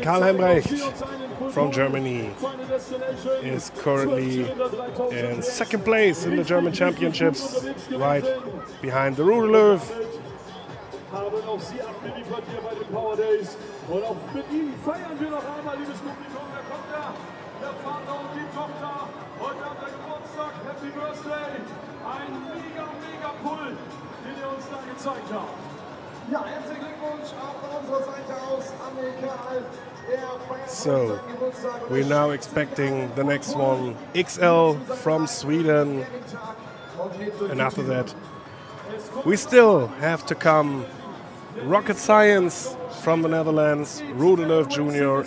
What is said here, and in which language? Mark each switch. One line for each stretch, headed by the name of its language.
English: Karl Helmbrecht from Germany is currently in second place in the German Championships, right behind the Rudelöw.
German: Haben auch sie abgeliefert hier bei den Power Days. Und auch mit ihnen feiern wir noch einmal, liebes Publikum. Da kommt der Vater und die Tochter. Heute hat er Geburtstag.
English: Happy Birthday.
German: Ein mega Pull, den ihr uns da gezeigt habt. Ja, herzlichen Glückwunsch auch von unserer Seite aus an den Kerl.
English: So, we're now expecting the next one, XL from Sweden. And after that, we still have to come Rocket Science from the Netherlands, Rudelof Jr.